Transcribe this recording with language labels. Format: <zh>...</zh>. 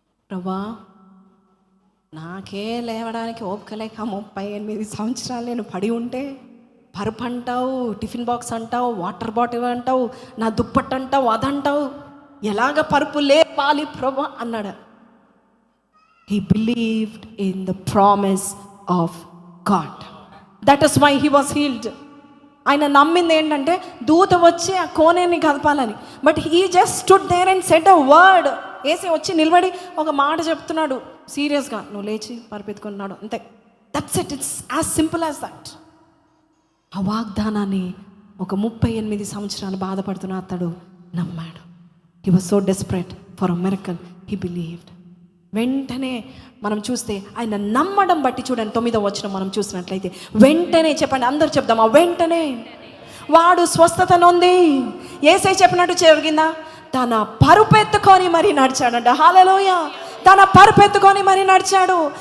<te>ప్రభువా నాకే లేవడానికి ఓపిక లేక 38 సంవత్సరాలు నేను పడి ఉంటే, పరుపు అంటావు, టిఫిన్ బాక్స్ అంటావు, వాటర్ బాటిల్ అంటావు, నా దుప్పట్టు అంటావు, అదంటావు, ఎలాగ పరుపు లేపాలి ప్రభువా అన్నాడు.</te> <en>He believed in the promise of God. That is why he was healed.</en> <te>ఆయన నమ్మింది ఏంటంటే దూత వచ్చి ఆ కోనేని కదపాలని.</te> <en>But he just stood there and said a word.</en> <te>యేసే వచ్చి నిలబడి ఒక మాట చెప్తున్నాడు సీరియస్గా, నువ్వు లేచి పరిపెత్తుకున్నాడు అంతే.</te> <en>That's it. It's as simple as that.</en> <te>ఆ వాగ్దానాన్ని ఒక 38 సంవత్సరాలు బాధపడుతున్న అతడు నమ్మాడు.</te> <en>He was so desperate for a miracle. He believed.</en> <te>వెంటనే మనం చూస్తే ఆయన నమ్మడం బట్టి, చూడండి 9వ వచనం మనం చూసినట్లయితే, వెంటనే చెప్పండి, అందరు చెప్దామా? వెంటనే వాడు స్వస్థత నొంది. యేసయ్య చెప్పినట్టు జరిగిందా? తన పరుపెత్తుకొని మరి నడిచాడంట. హల్లెలూయా. తన పరుపెత్తుకొని మరి నడిచాడు.</te>